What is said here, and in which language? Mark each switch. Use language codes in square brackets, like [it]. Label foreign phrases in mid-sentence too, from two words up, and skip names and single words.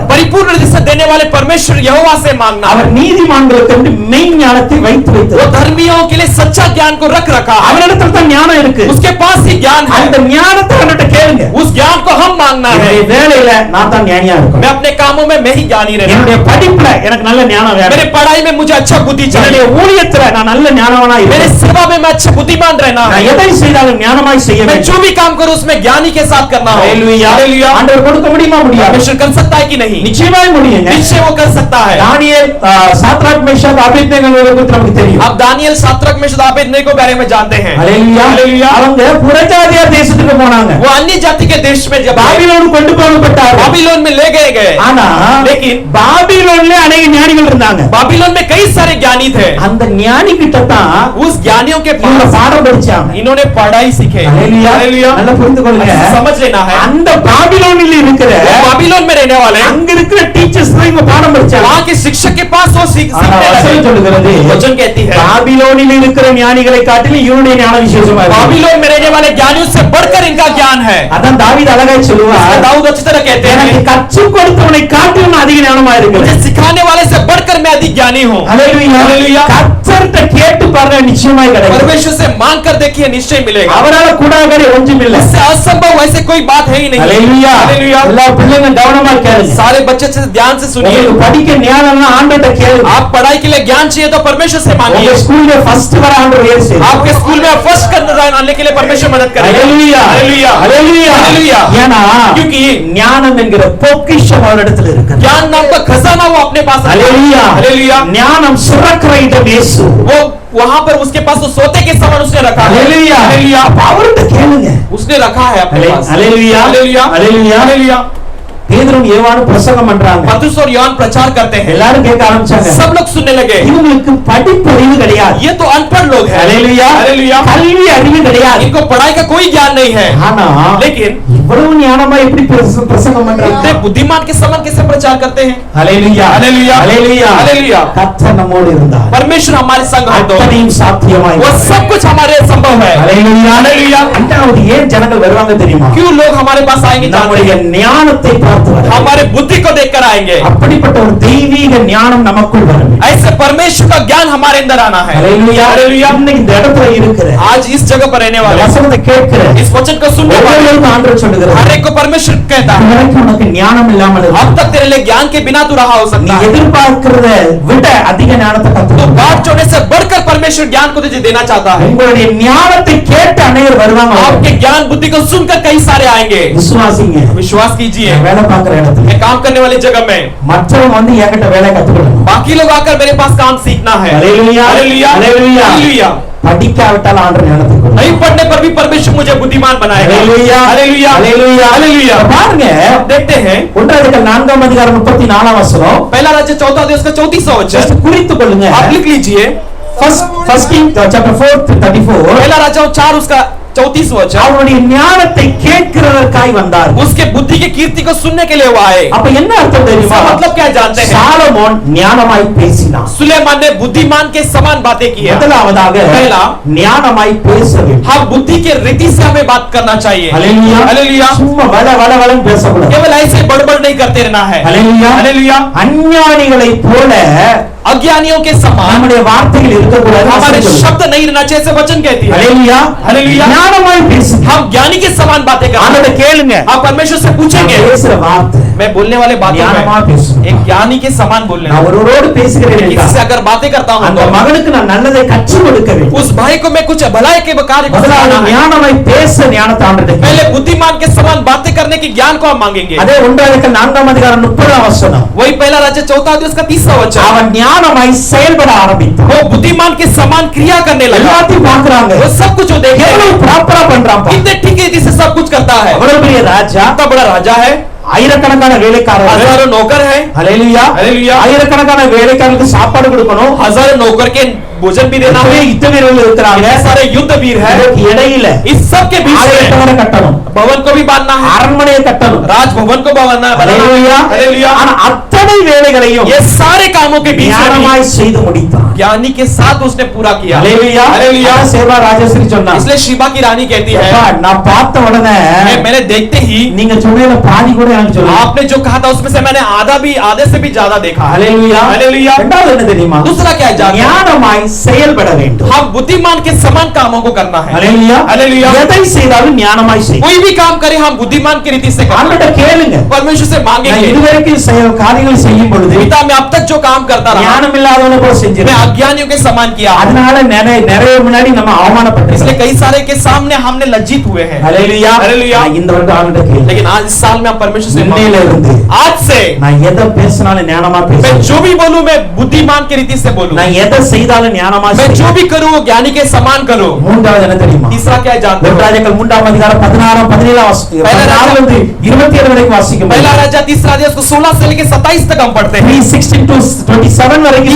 [hi] परिपूर्ण से देने वाले परमेश्वर यहोवा से मांगना. [ta] அவர் நீதிமான்களுக்கு மெய் ஞானத்தை வைத்து [hi] वो [ta] வைத்தார். [hi] धर्मियों के लिए सच्चा ज्ञान को रख रखा है. [ta] அவரிடத்தில் தான் ஞானம் இருக்கு, [hi] उसके पास ही ज्ञान है. [ta] அந்த ஞானத்தை அவர்கிட்ட கேளுங்க. [hi] उस ज्ञान को हम मांगना है। [ta] என்னுடைய வேலையில நான் தான் ஞானியா இருக்கணும். [hi] मैं अपने कामों में मैं ही ज्ञानी रहना। [ta] என்னுடைய படிப்புல எனக்கு நல்ல ஞானம் வேணும். [hi] मेरे पढ़ाई में मुझे अच्छा बुद्धि [ta] என்னுடைய [hi] चाहिए। [ta] ஊழியத்துல நான் நல்ல ஞானவனா [hi] मेरे [ta] இருக்கணும். [hi] सेवा में मैं अच्छा बुद्धिमान रहना है। [ta] நான் எதை செய்தாலும் ஞானமாய் செய்ய [hi] मैं [ta] வேண்டும். [hi] जो भी काम करूं उसमें ज्ञानी के साथ करना हो। [ta] ஹalleluya. [hi] हालेलुया। [ta] ஆண்டவர் கொடுக்க முடியுமா முடியாது? [hi] परमेश्वर कर सकता है कि नहीं? [ta] நிச்சயமாய் முடியுங்க. [hi] निश्चय वो कर सकता है। [ta] தானியேல் சாத்ராக் மேஷாக் ஆபேத்நேகோவை குறித்து நமக்கு தெரியும். [hi] अब दानियल सात्रक मेशक अबेदनेगो के बारे में जानते हैं। [ta] ஹalleluya. [hi] हालेलुया। [ta] அவங்க புறஜாதியார் தேசத்துக்கு போனாங்க. [hi] वो अन्य जाति के देश में जब [ta] பாபிலோன் கொண்டு போகப்பட்டார்கள். [hi] बाबिलोन में ले गए गए। [ta] ஆனா [hi] लेकिन [ta] பாபிலோன்ல अनेक ஞானிகள் இருந்தாங்க. [hi] बाबिलोन में कई सारे ज्ञानी थे। [ta] அந்த ஞானி கிட்ட தான் [hi] उस ज्ञानियों के [ta] இவங்க [hi] पास [ta] பாடம் படிச்சாங்க. [hi] इन्होंने पढ़ाई सीखे। [ta] ஹalleluya. [hi] हालेलुया। [ta] நல்லா புரிந்து கொள்ளுங்க. [hi] समझ लेना है। [ta] அந்த பாபிலோனில் இருக்கிற [hi] बाबिलोन में रहने वाले [ta] அங்க இருக்கிற டீச்சர்ஸ் தான் இவங்க பாடம் படிச்சாங்க. [hi] वहाँ के शिक्षक के पास वो सीखने [ta] வசனம் [hi] लगे। [ta] சொல்லுகிறது [hi] वचन कहती है [ta] பாபிலோனில் இருக்கிற ஞானிகளை காட்டிலும் இவனுடைய ஞானம் விசேஷமா இருக்கு. [hi] बाबिलोन में रहने वाले ज्ञानियों से बढ़कर इनका ज्ञान है। [ta] அதான் தாவீது அழகாய் சொல்லுவார், [hi] दाऊद अच्छी तरह कहते [ta] எனக்கு [hi] हैं [ta] கற்றுக் கொடுத்தவனை காட்டிலும் நான் அதிக ஞானமா [hi] मुझे [ta] இருக்கிறேன். [hi] सिखाने वाले से बढ़कर मैं अधिक ज्ञानी हूँ। [ta] ஹalleluya. ஹalleluya. கர்த்தர்ட்ட கேட்டு பாருங்க, நிச்சயமாய் கிடைக்கும். [hi] परमेश्वर से मांग कर देखिए निश्चय मिलेगा। [ta] அவரால கூடாதது ஒன்றுமில்லை. [hi] इससे असंभव वैसे कोई बात है ही नहीं। [ta] ஹalleluya. [hi] हालेलुया। [ta] எல்லா பிள்ளைங்க கவனமா கேளுங்க. [hi] सारे बच्चे से ध्यान से सुनिए। [ta] உங்களுக்கு படிக்க ஞானம்னா ஆண்டவர்ட்ட கேளுங்க. [hi] आप पढ़ाई के लिए ज्ञान चाहिए तो परमेश्वर से [ta] உங்க [hi] मांगिए। [ta] ஸ்கூல்ல ஃபர்ஸ்ட் வர ஆண்டவர் ஏசு. [hi] आपके स्कूल में फर्स्ट करने के लिए परमेश्वर मदद करेगा। [ta] ஹalleluya. [hi] हालेलुया। [ta] ஹalleluya. [hi] हालेलुया। [ta] ஏனா [hi] क्योंकि [ta] ஞானம் என்கிற பொக்கிஷம் அவரிடத்தில் இருக்கிறது. [hi] ज्ञान नाम का खजाना वो अपने पास रखा है। [ta] ஹalleluya. [hi] हालेलुया। [ta] ஞானம் சுரக்கிற இடம் இயேசு. [hi] वो वहां पर उसके पास तो सोते के समान उसने रखा है। [ta] ஹalleluya. [hi] हालेलुया। [ta] அப்ப அவர்ட்ட கேளுங்க. [hi] उसने रखा है अपने पास। [ta] ஹalleluya. [hi] हालेलुया। [ta] ஹalleluya. [hi] हालेलुया। [ta] பேதுரும் யோவானும் பிரசங்கம் பண்றாங்க. [hi] पतरस और योहान प्रचार करते हैं। [ta] எல்லாரும் கேட்க ஆரம்பிச்சாங்க. [hi] सब लोग सुनने लगे। [ta] இவங்களுக்கு படிப்பறிவு கிடையாது. [hi] ये तो अनपढ़ लोग हैं। [ta] ஹalleluya. [hi] हालेलुया। [ta] கல்வி அறிவு கிடையாது. [hi] इनको पढ़ाई का कोई ज्ञान नहीं है। [ta] ஆனா [hi] लेकिन [ta] இவ்வளவு ஞானமா எப்படி பிரசங்கம் [hi] इतने [ta] பண்றாங்க? [hi] बुद्धिमान के समान कैसे प्रचार करते हैं? [ta] ஹalleluya. [hi] हालेलुया। [ta] ஹalleluya. [hi] हालेलुया। [ta] கர்த்தர் நம்மோடு இருந்தார். [hi] परमेश्वर हमारे संग है तो [ta] அத்தனையும் சாத்தியமாய் [hi] वो सब कुछ हमारे संभव है। [ta] ஹalleluya. [hi] हालेलुया। [ta] அண்டாவது ஏன் ஜனங்கள் வருவாங்க தெரியுமா? [hi] क्यों लोग हमारे पास आएंगे? जानते [ta] நம்முடைய [hi] हैं [ta] ஞானத்தை பார்த்து வர. [hi] हमारे बुद्धि को देखकर आएंगे। [ta] அப்படிப்பட்ட ஒரு தெய்வீக ஞானம் நமக்குள் வர வேண்டும். [hi] ऐसे परमेश्वर का ज्ञान हमारे अंदर आना है। [ta] ஹalleluya. [hi] हालेलुया। [ta] இன்னைக்கு இந்த இடத்துல இருக்கிற [hi] आज इस जगह पर रहने वाले [ta] வசனத்தை கேட்கிற [hi] इस वचन को सुनने वाले [ta] ஒவ்வொருவருக்கும் ஆண்டவர் சொல்லுகிறார், [hi] हर एक को परमेश्वर कहता है [ta] இதுவரைக்கும் உனக்கு ஞானம் இல்லாமல் [hi] अब [ta] இருக்கு. [hi] तक तेरे लिए ज्ञान के बिना तू रहा हो [ta] நீ [hi] सकता है। [ta] எதிர்பார்க்கிறத விட அதிக ஞானத்தை [hi] तो [ta] கத்துக்கணும். [hi] बात होने से बढ़कर परमेश्वर ज्ञान को तुझे देना चाहता है। [ta] உங்களுடைய ஞானத்தை கேட்டு அநேகர் வருவாங்க. [hi] आपके ज्ञान बुद्धि को सुनकर कई सारे आएंगे। [ta] விசுவாசிங்க. [hi] विश्वास कीजिए [ta] நான் வேலை பார்க்கிற இடத்துல [hi] मैं काम करने वाली जगह में [ta] மற்றவங்க வந்து என்கிட்ட வேலை கத்துக்கணும். [hi] बाकी लोग आकर मेरे पास काम सीखना है। [ta] ஹalleluya. [hi] हालेलुया। [ta] ஹalleluya. [hi] हालेलुया। [ta] படிக்காவிட்டால் ஆண்டவர் ஞானத்தை கொடுப்பார். [hi] नहीं पढ़ने पर भी परमेश्वर मुझे बुद्धिमान बनाएगा। [ta] ஹalleluya. [hi] हालेलुया। [ta] ஹalleluya. [hi] हालेलुया। [ta] பாருங்க, [hi] देखते हैं [ta] ஒன்றாவது 4ஆம் அதிகாரம் 34ஆம் வசனம். [hi] पहला राज्य 4 अध्याय उसका 34वां वचन [ta] ஜஸ்ட் குறித்துக் கொள்ளுங்க. [hi] आप लिख लीजिए। [en] First King chapter 4:34. [hi] पहला राज्य 4 उसका 34वां वचन [ta] அவருடைய ஞானத்தை கேட்கிறதற்காய் வந்தார். [hi] उसके बुद्धि की कीर्ति को सुनने के लिए वो आए। [ta] அப்ப என்ன அர்த்தம் தெரியுமா? [hi] इसका मतलब क्या जानते हैं? [ta] சாலமோன் ஞானமாய் பேசினான். [hi] सुलेमान ने बुद्धिमान के समान बातें की है। [ta] முதலாவதாக [hi] पहला [ta] ஞானமாய் பேச வேண்டும். [hi] हम बुद्धि के रीति से हमें बात करना चाहिए। [ta] ஹalleluya. [hi] हालेलुया। [ta] சும்மா வளவளன்னு பேசக்கூடாது. [hi] केवल ऐसे बड़बड़ नहीं करते रहना है। [ta] ஹalleluya. [hi] हालेलुया। [ta] அஞ்ஞானிகளை போல [hi] अज्ञानियों के समान [ta] நம்முடைய வார்த்தைகள் இருக்கக்கூடாது. [hi] हमारे शब्द नहीं रहना चाहिए, ऐसे वचन कहती है। [ta] ஹalleluya. [hi] हालेलुया। [ta] ஞானமாய் பேசு. [hi] हम ज्ञानी के समान बातें करते [ta] ஆண்டவரை [hi] हैं। [ta] கேளுங்க. [hi] आप परमेश्वर से पूछेंगे [ta] பேசுற வார்த்தை [hi] मैं बोलने वाले बातों [ta] ஞானமா [hi] में [ta] பேசணும். [hi] एक ज्ञानी के समान बोलने [ta] நான் ஒருவரோடு பேசுகிறேன் [hi] किसी से [ta] என்றால் [hi] अगर बातें करता हूं [ta] அந்த [hi] तो [ta] மகனுக்கு நான் நல்லதை கற்றுக் கொடுக்க வேண்டும். [hi] उस भाई को मैं कुछ भलाई के कार्य को [ta] முதலாவது [hi] सिखाना है। [ta] ஞானமாய் பேச ஞானத்தை ஆண்டவரே. [hi] पहले बुद्धिमान के समान बातें करने की ज्ञान को हम मांगेंगे। [ta] அதே 4ஆம் அதிகாரம் 30ஆம் வசனம். [hi] वही पहला राज्य 4 अध्याय उसका 30वां वचन [ta] அவன் ஞானமாய் செயல்பட ஆரம்பித்தான். [hi] वो बुद्धिमान के समान क्रिया करने लगा। [ta] எல்லாத்தையும் பார்க்கறாங்க. [hi] वो सब कुछ वो देखे [ta] எவ்வளவு ப்ராப்பரா பண்றான் பாரு. [hi] कितने ठीक रीति से सब कुछ करता है। [ta] அவ்வளவு பெரிய ராஜா, [hi] इतना बड़ा राजा है, [ta] ஆயிரக்கணக்கான வேலைக்காரர்கள், [hi] हजारों नौकर है। [ta] ஹalleluya. [hi] हालेलुया। [ta] ஆயிரக்கணக்கான வேலைக்காரர்களுக்கு சாப்பாடு கொடுக்கணும். [hi] हजारों नौकर के भोजन भी देना है। [ta] யுத்த வீரர்கள் இருக்கிறாங்க. [hi] इतने सारे युद्ध वीर है। [ta] இதற்கு இடையில [hi] इस सब के बीच में [ta] ஆலயத்தை கட்டணும், [hi] भवन को भी बांधना है, [ta] அரண்மனையை கட்டணும். [hi] राजभवन को बनाना है। [ta] ஹalleluya. [hi] हालेलुया। [ta] ஆனா அத்தனை வேலைகளையும் [hi] ये सारे कामों के बीच में [ta] ஞானமாய் செய்து முடித்தான். [hi] ज्ञानी के साथ उसने पूरा किया। [ta] ஹalleluya. [hi] हालेलुया। [ta] சேவா ராஜேஸ்வரி சொன்னா, [hi] इसलिए शिवा की रानी कहती है [ta] அப்பா, நான் பார்த்த உடனே [hi] मैंने देखते ही [ta] நீங்க சொன்னதுல பாதி கூட எனக்கு சொல்லுங்க. [hi] आपने जो कहा था उसमें से मैंने आधे से भी ज्यादा देखा। [ta] ஹalleluya. [hi] हालेलुया। [ta] இரண்டாவது என்ன தெரியுமா? [hi] दूसरा क्या है जानते हैं? [ta] ஞானமாய் செயல்பட வேண்டும். [hi] हम बुद्धिमान के समान कामों को करना है. [ta] ஹalleluya. [hi] हालेलुया. [ta] எதை செய்தாலும் ஞானமாய் செய். [hi] कोई भी काम करे हम बुद्धिमान की रीति से करना. [ta] ஆண்டவர்ட்ட கேளுங்க. [hi] परमेश्वर से [ta] நான் [hi] मांगेंगे. [ta] இதுவரைக்கும் காரியங்கள் செய்யும் பொழுது [hi] पिता मैं अब तक जो काम करता रहा [ta] ஞானம் இல்லாதவன போல [hi] मैं [ta] செஞ்சிருக்கேன். [hi] अज्ञानियों के समान किया. [ta] அதனால நிறைய முன்னாடி நம்ம [hi] इसलिए [ta] அவமானப்பட்டிருக்கோம். [hi] कई सारे के सामने हमने लज्जित हुए हैं. [ta] ஹalleluya. [hi] हालेलुया. [ta] இந்த வருடம் ஆண்டவர்ட்ட கேளு. [hi] लेकिन आज इस साल में हम परमेश्वर से [ta] இன்னையில இருந்து [hi] आज से [ta] நான் எதை பேசினாலும் ஞானமா [hi] मैं [ta] பேசுவேன். [hi] जो भी बोलूं मैं बुद्धिमान की रीति से बोलूं. [ta] நான் எதை செய்தாலும் ஞானமா [hi] मैं जो [ta] செய்வேன். [hi] भी करूं वो ज्ञानी के समान करूं. [ta] மூன்றாவது என்ன தெரியுமா? [hi] तीसरा क्या है जानते हो? [ta] ராஜாக்கள் 3ஆம் அதிகாரம் 16 17 வாசிக்கும். 16 இருந்து 27 வரைக்கும் வாசிக்கும். [hi] पहला राजा तीसरा अध्याय उसको 16 से लेकर 27 तक हम पढ़ते हैं. [ta] 3:16 to 27 வரைக்கும்